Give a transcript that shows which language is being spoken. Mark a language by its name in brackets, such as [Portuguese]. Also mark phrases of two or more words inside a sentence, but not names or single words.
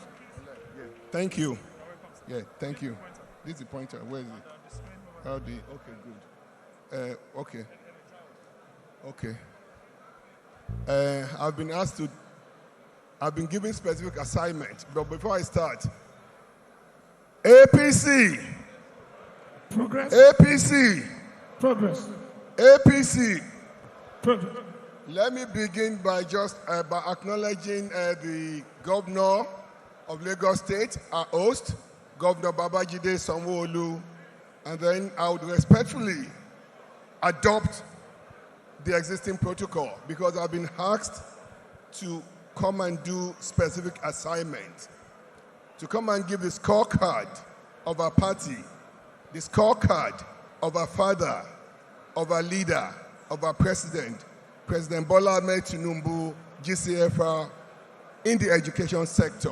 [English] Thank you. Yeah, thank you. This is the pointer. Where is it? Okay, good. Okay. I've been given specific assignment, but before I start, APC. Progress. APC. Progress. APC. Progress. Let me begin by just by acknowledging the governor of Lagos State, our host, Governor Babajide Sanwo-Olu, and then I would respectfully adopt the existing protocol because I've been asked to come and do specific assignments, to come and give the scorecard of our party, the scorecard of our father, of our leader, of our president, President Bola Ahmed Tinubu, GCFR, in the education sector.